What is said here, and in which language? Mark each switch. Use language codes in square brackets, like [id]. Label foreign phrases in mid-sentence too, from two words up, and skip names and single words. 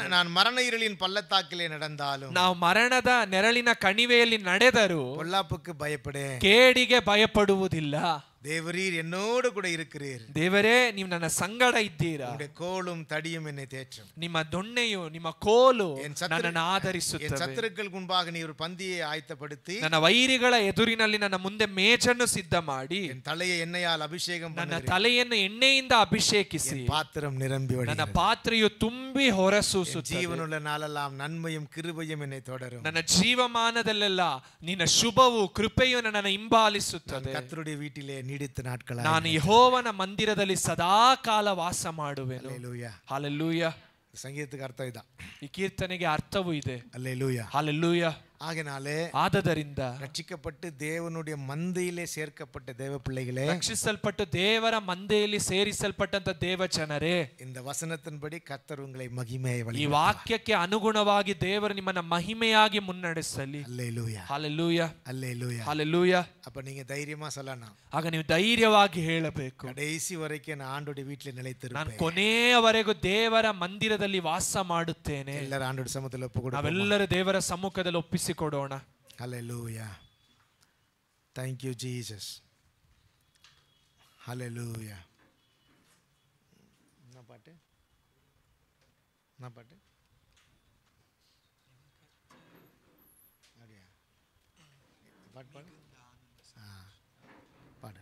[ta] நான் மரண இருளின் பள்ளத்தாக்கிலே நடந்தாலும், [kn] ನಾವು ಮರಣದ ನೆರಳಿನ ಕಣಿವೆಯಲ್ಲಿ ನಡೆದರೂ [ta] பொல்லாப்புக்கு பயப்படேன், [kn] ಕೇಡಿಗೆ ಭಯಪಡುವುದಿಲ್ಲ. [ta] தேவரீர் என்னோடு கூட இருக்கிறீர். [kn] ದೇವರೇ, ನೀವು ನನ್ನ ಸಂಗಡ ಇದ್ದೀರಾ. [ta] உம்முடைய கோலும் தடியும் என்னை தேற்றும். [kn] ನಿಮ್ಮ ದೊಣ್ಣೆಯು ನಿಮ್ಮ ಕೋಲು ನನ್ನನ್ನು [ta] என் [kn] ಆಧರಿಸುತ್ತವೆ. [ta] சத்துருக்களுக்கு முன்பாக நீ ஒரு பந்தியை ஆயத்தப்படுத்தி [kn] ನನ್ನ ವೈರಿಗಳ ಎದುರಿನಲ್ಲಿ ನನ್ನ ಮುಂದೆ ಮೇಜನ್ನು ಸಿದ್ಧ ಮಾಡಿ, [ta] என் தலையை எண்ணெயால் அபிஷேகம் [kn] ನನ್ನ [ta] பண்ணுகிறீர். [kn] ತಲೆಯನ್ನು ಎಣ್ಣೆಯಿಂದ ಅಭಿಷೇಕಿಸಿ, [ta] என் பாத்திரம் நிரம்பி [kn] ನನ್ನ [ta] வழிகிறது. [kn] ಪಾತ್ರೆಯು ತುಂಬಿ ಹೊರಸೂಸುತ್ತದೆ. [ta] ஜீவனுள்ள நாளெல்லாம் நன்மையும் கிருபையும் என்னை தொடரும். [kn] ನನ್ನ ಜೀವಮಾನದಲ್ಲೆಲ್ಲ ನಿನ್ನ ಶುಭವು ಕೃಪೆಯು ನನ್ನನ್ನು ಹಿಂಬಾಲಿಸುತ್ತದೆ. [ta] கர்த்தருடைய வீட்டிலே நீடித்த நாட்கள் [kn] ನಾನು ಯೆಹೋವನ ಮಂದಿರದಲ್ಲಿ ಸದಾ ಕಾಲ ವಾಸ ಮಾಡುವೆನು. [ta] அல்லேலூயா. [kn] ಹಲ್ಲೆಲೂಯಾ. [ta] சங்கீதத்துக்கு அர்த்தம் இதான். [kn] ಈ ಕೀರ್ತನೆಗೆ ಅರ್ಥವೂ ಇದೆ. [ta] அல்லேலூயா. [kn] ಹಲ್ಲೆಲೂಯಾ. [ta] ஆகையினாலே [kn] ಆದದರಿಂದ [ta] ரட்சிக்கப்பட்டு தேவனுடைய மந்தையிலே சேர்க்கப்பட்ட தேவ பிள்ளைகளே, [kn] ರಕ್ಷಿಸಲ್ಪಟ್ಟು ದೇವರ ಮಂದೆಯಲ್ಲಿ ಸೇರಿಸಲ್ಪಟ್ಟಂತ ದೇವ ಜನರೇ, [ta] இந்த வசனத்தின்படி கர்த்தர் உங்களை மகிமையை [kn] ಈ [ta] வழி. [kn] ವಾಕ್ಯಕ್ಕೆ ಅನುಗುಣವಾಗಿ ದೇವರು ನಿಮ್ಮನ್ನ ಮಹಿಮೆಯಾಗಿ ಮುನ್ನಡೆಸಲಿ. [ta] அல்லேலூயா, [kn] ಹಲ್ಲೆಲೂಯಾ, [ta] அல்லேலூயா. [kn] ಹಲ್ಲೆಲೂಯಾ. [ta] அப்ப நீங்க தைரியமா சொல்லணும், [kn] ಆಗ ನೀವು ಧೈರ್ಯವಾಗಿ ಹೇಳಬೇಕು, [ta] கடைசி வரைக்கும் நான் ஆண்டோட வீட்டில் [kn] ನಾನು [ta] நிலைத்திருப்பேன். [kn] ಕೊನೆಯವರೆಗೂ ದೇವರ ಮಂದಿರದಲ್ಲಿ ವಾಸ ಮಾಡುತ್ತೇನೆ. [ta] எல்லாரும் ஆண்டோட சமூகத்தில் ஒப்பு கொடுப்போம். [kn] ನಾವೆಲ್ಲರೂ ದೇವರ ಸಮ್ಮುಖದಲ್ಲಿ ಒಪ್ಪಿಸಿಕೊಡೋಣ. [en] Hallelujah. Thank you, Jesus. [ta] Hallelujah. என்ன பாட்டு? என்ன பாட்டு? அப்படியா? பாட்டு பாடு. பாடு.